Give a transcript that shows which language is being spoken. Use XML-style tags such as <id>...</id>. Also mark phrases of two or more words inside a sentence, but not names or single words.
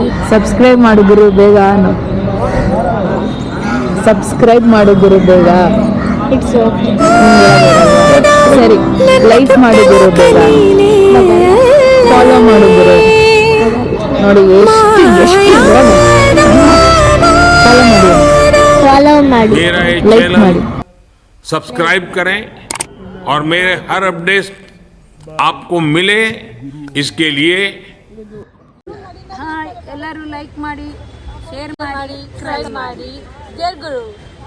<kn>ಸಬ್ಸ್ಕ್ರೈಬ್ ಮಾಡು ಗುರು ಬೇಗ. ಸಬ್ಸ್ಕ್ರೈಬ್ ಮಾಡು ಗುರು ಬೇಗ.</kn> <en>It's OK.</en> <kn>ಸರಿ, ಲೈಕ್ ಮಾಡು ಗುರು ಬೇಗ. ಫಾಲೋ ಮಾಡು ಗುರು. ನೋಡಿ ಎಷ್ಟು ಫಾಲೋ ಮಾಡಿ,</kn> <hi>मेरा ये</hi> <kn>ಲೈಕ್</kn> <hi>चैनल</hi> <kn>ಮಾಡಿ.</kn> <hi>सब्सक्राइब करें और मेरे हर अपडेट आपको मिले, इसके लिए</hi> <kn>ಎಲ್ಲರೂ ಲೈಕ್ ಮಾಡಿ, ಶೇರ್ ಮಾಡಿ, ಸಬ್ಸ್ಕ್ರೈಬ್ ಮಾಡಿ. ಜೈ ಗುರು.</kn>